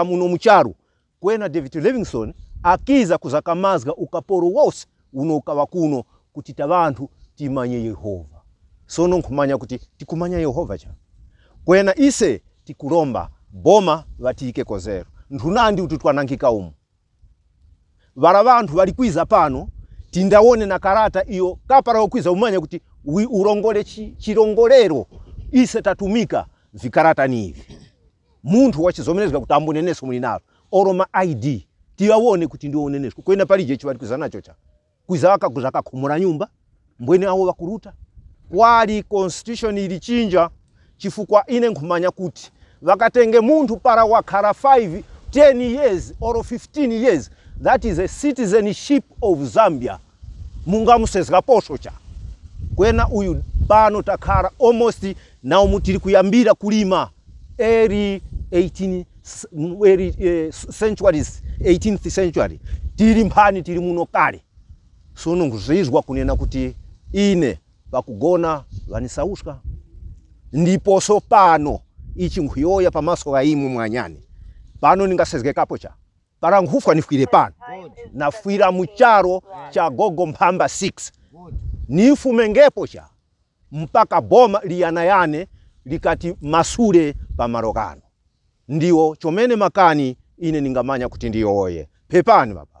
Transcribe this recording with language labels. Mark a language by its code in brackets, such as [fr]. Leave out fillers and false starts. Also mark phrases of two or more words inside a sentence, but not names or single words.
[tum] muno mucharu kwena David Livingstone akiza kuzakamazga ukaporo wose uno ukava kuno kuti tabantu timanye Yehova sono nkumanya kuti tikumanya Yehova cha kwena ise tikulomba boma vatike kozero ndunandi ututwanangika umu vara vantu valikwiza pano tindaone na karata iyo kapara okwiza umanya kuti urongole chirongolero ise tatumika vikarata ni hivi muntu wachizomerezeka kuti amboneneso muli nalo oro ma ID tiwaone kuti ndiwo unenesko kwena palije chibali kuzana chocha kuiza wakakhumura nyumba mbwene awo wakuruta wali constitution ilichinja chifukwa ine nkumanya kuti wakatenge muntu para wakhala 5 10 [en] years or 15 years that is a citizenship of Zambia [tum] munga musezga posho cha kwena uyu pano takhala [en] almost now [tum] mutiri kuyambira kulima early 18th century tiri mphani tiri muno kale sono nguzizwa kunena kuti ine pakugona vanisauska ndipo so pano ichi nkhuyoya pamaso ga imu mwanyani pano ningasezgekapo cha para nkhufa nifwire pano nafwira mucharo cha gogo Mphamba 6 nifumengepo cha mpaka boma liyanayane likati masule pa marokano ndiwo chomene makani ine ningamanya kuti ndiyoye pepani mapapi